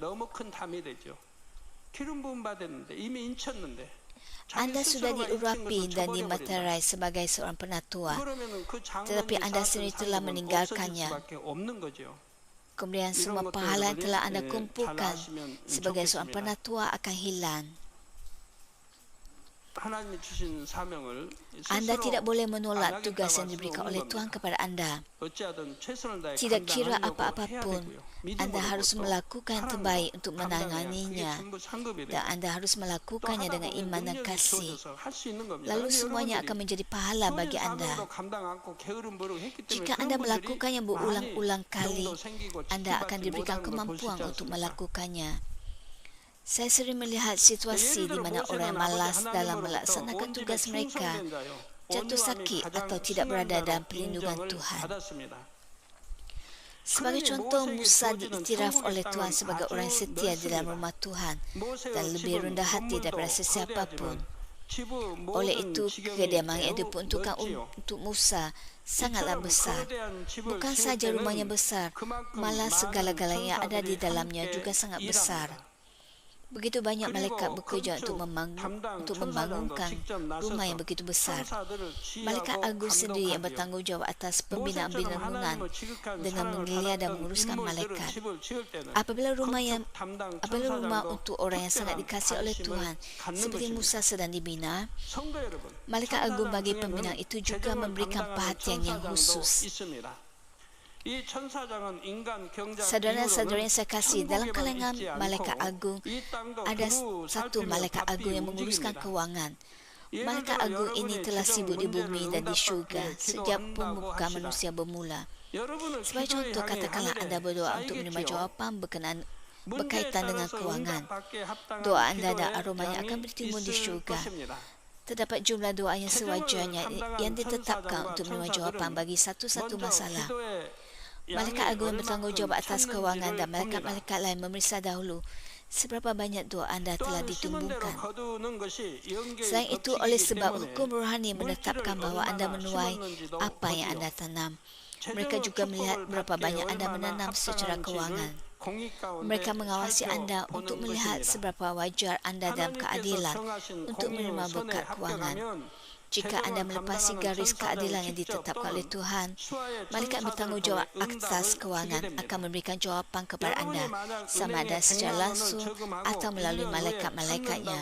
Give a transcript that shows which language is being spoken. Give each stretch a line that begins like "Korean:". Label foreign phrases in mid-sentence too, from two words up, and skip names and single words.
Malay: Anda sudah diurapi dan dimaterai sebagai seorang penatua, tetapi anda sendiri telah meninggalkannya. Kemudian semua pahala yang telah anda kumpulkan sebagai seorang penatua akan hilang.
Korean: 하나님이 주신 사명을
Malay: Anda
Korean: 스스로
Malay: tidak boleh
Korean: 안
Malay: menolak
Korean: 하겠다고
Malay: tugas
Korean: 할
Malay: yang
Korean: 수는
Malay: diberikan
Korean: 없는
Malay: oleh
Korean: 겁니다.
Malay: Tuhan kepada Anda.
Korean: 어찌하든 최선을 다해
Malay: Tidak kira
Korean: 감당하려고 해야
Malay: apa-apapun,
Korean: 되고요.
Malay: Anda harus
Korean: 믿음으로부터
Malay: melakukan yang
Korean: 사랑으로
Malay: terbaik untuk
Korean: 감당해야 그게
Malay: menanganinya.
Korean: 전부 상급이
Malay: Dan
Korean: 돼요.
Malay: Anda harus
Korean: 또
Malay: melakukannya
Korean: 하다
Malay: dengan
Korean: 보면
Malay: iman dan
Korean: 능력이
Malay: kasih.
Korean: 주어져서 할 수 있는 겁니다.
Malay: Lalu
Korean: 그런데
Malay: semuanya akan
Korean: 여러분들이
Malay: menjadi pahala
Korean: 주어진
Malay: bagi Anda.
Korean: 사명도 감당 않고 게으름 버리고 했기 때문에
Malay: Jika
Korean: 그런
Malay: Anda
Korean: 분들이
Malay: melakukan yang berulang-ulang
Korean: 많이
Malay: kali,
Korean: 병도 생기고
Malay: Anda akan
Korean: 지킴받지
Malay: diberikan
Korean: 못하는 걸 볼 수
Malay: kemampuan
Korean: 있지
Malay: untuk
Korean: 않습니까?
Malay: melakukannya. Saya sering melihat situasi di
Korean: 예를 들어
Malay: mana orang
Korean: 모세는
Malay: yang
Korean: 아버지
Malay: malas dalam
Korean: 하나님으로부터
Malay: melaksanakan
Korean: 온 집에
Malay: tugas mereka
Korean: 충성된 자요.
Malay: jatuh
Korean: 온유함이
Malay: sakit
Korean: 가장
Malay: atau tidak
Korean: 심한
Malay: berada
Korean: 자로
Malay: dalam perlindungan
Korean: 인정을
Malay: Tuhan.
Korean: 받았습니다.
Malay: Sebagai
Korean: 그러니
Malay: contoh,
Korean: 모세에게
Malay: Musa
Korean: 주어지는
Malay: diiktiraf
Korean: 천국의
Malay: oleh Tuhan
Korean: 땅은
Malay: sebagai orang yang
Korean: 아주
Malay: setia di dalam
Korean: 넓습니다.
Malay: rumah Tuhan
Korean: 모세의
Malay: dan lebih
Korean: 집은
Malay: rendah hati
Korean: 건물도
Malay: daripada sesiapapun.
Korean: 거대하지만 집
Malay: Oleh
Korean: 모든
Malay: itu,
Korean: 지경이
Malay: kediaman yang
Korean: 매우
Malay: diperuntukkan
Korean: 넓지요.
Malay: untuk Musa sangatlah
Korean: 이처럼
Malay: besar.
Korean: 거대한 집을
Malay: Bukan
Korean: 지을
Malay: saja rumahnya
Korean: 때는
Malay: besar,
Korean: 그만큼
Malay: malah
Korean: 많은
Malay: segala-galanya yang ada di
Korean: 천사들이
Malay: dalamnya
Korean: 함께
Malay: juga sangat besar.
Korean: 일합니다.
Malay: Begitu banyak malaikat
Korean: 그리고
Malay: bekerja
Korean: 건축 담당
Malay: untuk
Korean: 천사장도
Malay: membangunkan
Korean: 직접
Malay: rumah yang
Korean: 나서서
Malay: begitu besar.
Korean: 천사들을
Malay: Malaikat
Korean: 지휘하고
Malay: agung sendiri yang
Korean: 감독하지요.
Malay: bertanggung jawab atas pembinaan
Korean: 모세처럼
Malay: bangunan
Korean: 하나님을 지극한
Malay: dengan
Korean: 사랑을
Malay: menggeliat dan
Korean: 받았던
Malay: menguruskan
Korean: 인물들은
Malay: malaikat.
Korean: 집을 지을 때는
Malay: Apabila rumah
Korean: 건축 담당
Malay: untuk
Korean: 천사장도
Malay: orang yang sangat
Korean: 특별한
Malay: dikasihi oleh
Korean: 관심을
Malay: Tuhan,
Korean: 갖는
Malay: seperti
Korean: 것입니다.
Malay: Musa sedang dibina,
Korean: 성도 여러분,
Malay: malaikat agung bagi
Korean: 천사장
Malay: pembinaan
Korean: 중에는
Malay: itu juga
Korean: 재정을
Malay: memberikan
Korean: 담당하는
Malay: perhatian yang
Korean: 천사장도
Malay: khusus.
Korean: 있습니다. 이 천사장은 인간 경작
Malay: Saudara-saudara yang saya kasih, dalam
Korean: 천국에만
Malay: kalangan
Korean: 있지
Malay: malaikat
Korean: 않고
Malay: agung
Korean: 이 땅도
Malay: ada
Korean: 두루
Malay: satu
Korean: 살피며
Malay: malaikat
Korean: 바삐
Malay: agung yang menguruskan
Korean: 움직입니다.
Malay: keuangan.
Korean: 예를
Malay: Malaikat
Korean: 들어
Malay: agung ini
Korean: 여러분의
Malay: telah
Korean: 재정
Malay: sibuk di
Korean: 문제를
Malay: bumi dan di
Korean: 응답받게
Malay: syurga sejak
Korean: 기도한다고
Malay: pembukaan
Korean: 합시다.
Malay: manusia bermula.
Korean: 여러분은
Malay: Sebagai
Korean: 기도의
Malay: contoh,
Korean: 향해
Malay: katakanlah Anda
Korean: 하늘에
Malay: berdoa untuk menerima
Korean: 쌓이겠지요.
Malay: jawapan berkenaan
Korean: 문제에
Malay: berkaitan dengan
Korean: 따라서
Malay: keuangan.
Korean: 응답받게 합당한
Malay: Doa Anda dan
Korean: 기도의
Malay: aromanya akan
Korean: 양이
Malay: bertimbun di
Korean: 있을
Malay: syurga.
Korean: 것입니다.
Malay: Terdapat jumlah doa yang
Korean: 재정을
Malay: sewajarnya yang
Korean: 담당한
Malay: ditetapkan
Korean: 천사장과
Malay: untuk menerima jawapan
Korean: 천사들은
Malay: bagi satu-satu
Korean: 먼저
Malay: masalah.
Korean: 기도의
Malay: Malaikat
Korean: 양이
Malay: agung yang bertanggung jawab atas
Korean: 얼마큼
Malay: keuangan dan
Korean: 찾는지를 봅니다.
Malay: malaikat-malaikat lain memeriksa dahulu seberapa banyak doa Anda telah
Korean: 또한 심은 대로
Malay: ditumbuhkan.
Korean: 거두는 것이 영계의
Malay: Selain itu, oleh
Korean: 법칙이기
Malay: sebab
Korean: 때문에
Malay: hukum rohani menetapkan
Korean: 물질을
Malay: bahawa Anda
Korean: 얼마나
Malay: menuai
Korean: 심었는지도
Malay: apa yang
Korean: 보지요.
Malay: Anda tanam.
Korean: 재정의
Malay: Mereka juga melihat
Korean: 축복을
Malay: berapa
Korean: 받게
Malay: banyak Anda
Korean: 얼마나
Malay: menanam secara
Korean: 합당한지를
Malay: keuangan.
Korean: 공의 가운데
Malay: Mereka mengawasi Anda
Korean: 살펴보는
Malay: untuk melihat
Korean: 것입니다.
Malay: seberapa wajar Anda dalam
Korean: 하나님께서
Malay: keadilan
Korean: 정하신
Malay: untuk menerima
Korean: 공의 선에
Malay: berkat keuangan.
Korean: 합격하면
Malay: Jika Anda melepasi garis keadilan yang ditetapkan oleh Tuhan, malaikat bertanggung jawab atas keuangan akan memberikan jawapan kepada Anda, sama ada secara langsung atau melalui malaikat-malaikatnya.